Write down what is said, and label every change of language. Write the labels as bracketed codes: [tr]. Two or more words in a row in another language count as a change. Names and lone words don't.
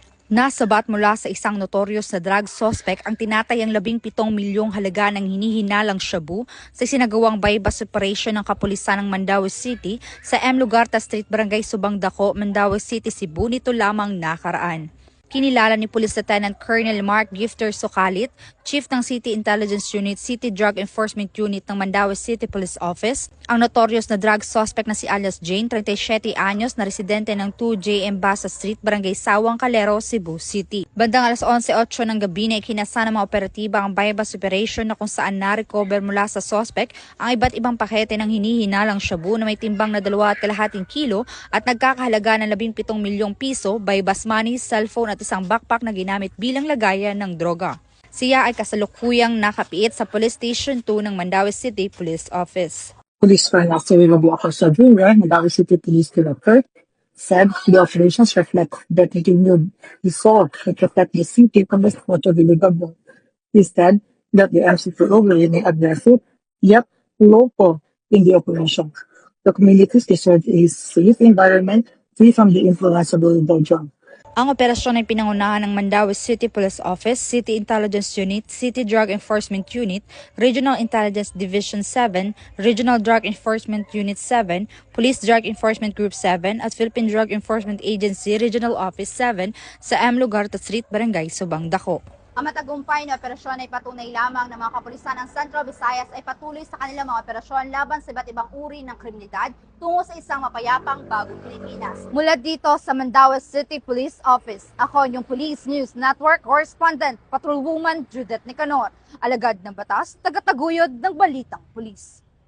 [tl] Nasabat mula sa isang notorious na [en] drug suspect [tl] ang tinatayang 17 milyong halaga ng hinihinalang shabu sa sinagawang [en] bypass operation [tl] ng kapulisan ng Mandaue City sa M. Lugarta Street, Barangay Subang Dako, Mandaue City, Cebu nito lamang nakaraan. Kinilala ni Police Lieutenant Colonel Mark Gifter Sokalit, Chief ng City Intelligence Unit, City Drug Enforcement Unit ng Mandaue City Police Office, ang notorious na [en] drug suspect [tl] na si alias Jane, 37 anyos, na residente ng 2J Embasa Street, Barangay Sawang Calero, Cebu City. Bandang alas 11:08 ng gabi na ikinasa ng mga operatiba ang [en] bypass operation [tl] na kung saan na-recover mula sa suspect ang iba't ibang pakete ng hinihinalang shabu na may timbang na 2.5 kilo at nagkakahalaga ng 17 milyong piso, [en] bypass money, [tl] cellphone at isang backpack na ginamit bilang lagayan ng droga. Siya ay kasalukuyang nakapiit sa Police Station 2 ng Mandaue City Police Office. [en] Police Colonel Nabu Acosta Jr., Mandaue City Police Director, said the operations reflect the continued resolve to protect the city from the threat of illegal drug. He said that the MCP will remain aggressive yet local in the operation. The communities deserve a safe environment free from the influence of illegal drug. [tl] Ang operasyon ay pinangunahan ng Mandaue City Police Office, City Intelligence Unit, City Drug Enforcement Unit, Regional Intelligence Division 7, Regional Drug Enforcement Unit 7, Police Drug Enforcement Group 7 at Philippine Drug Enforcement Agency Regional Office 7 sa M. Lugarta Street, Barangay Subang Dako. Ang matagumpay na operasyon ay patunay lamang ng mga kapulisan ng Central Visayas ay patuloy sa kanilang mga operasyon laban sa iba't ibang uri ng kriminalidad tungo sa isang mapayapang bagong Pilipinas. Mula dito sa Mandaue City Police Office, ako yung Police News Network Correspondent, Patrolwoman Judith Nicanor, alagad ng batas, tagataguyod ng Balitang Pulis.